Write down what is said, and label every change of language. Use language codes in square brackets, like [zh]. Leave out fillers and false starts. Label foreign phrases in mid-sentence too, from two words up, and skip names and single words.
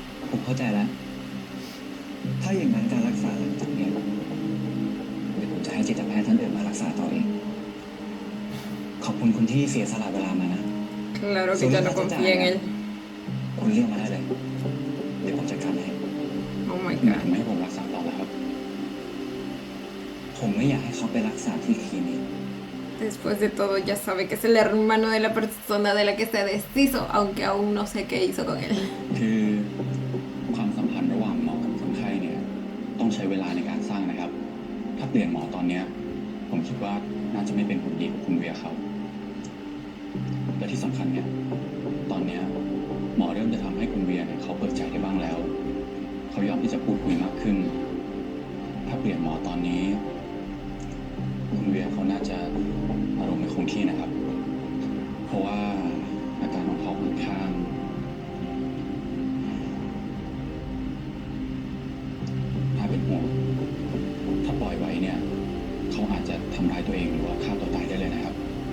[th] ผมเข้าใจแล้ว ถ้าอย่างนั้นการรักษาหลังจากเนี้ยเดี๋ยวผมจะให้จิตแพทย์ท่านอื่นมารักษาต่อเอง ขอบคุณคุณที่เสียสละเวลามานะ [es] Claro que ya no confía en él. [th] คุณเรียกมาได้เลย เดี๋ยวผมจัดการให้ [en] Oh my [th] หมาย [en] god. [th] ถึงไม่ให้ผมรักษาต่อแล้วครับ ผมไม่อยากให้เขาไปรักษาที่คลินิก [es] Después de todo ya sabe que es el hermano de la persona de la que se deshizo, aunque aún no sé qué hizo con él. [th] คือความสัมพันธ์ระหว่างหมอกับคนไข้เนี่ยต้องใช้เวลาในการสร้างนะครับ ถ้าเปลี่ยนหมอตอนเนี้ยผมคิด ว่าน่าจะไม่เป็นผลดีกับคุณเวียเขาและที่สำคัญเนี่ยตอนเนี้ยหมอเริ่มจะทำ ให้คุณเวียเนี่ยเขาเปิดใจได้บ้างแล้ว เขายอมที่จะพูดคุยมากขึ้น ถ้าเปลี่ยนหมอตอนนี้คุณเวียเขาน่าจะอารมณ์ไม่คงที่นะครับ เพราะว่าอาการของเขาค่อนข้างน่าเป็นห่วงถ้าปล่อยไว้เนี่ยเขาอาจจะทำร้ายตัวเองหรือว่าฆ่าตัวตายได้เลยนะครับ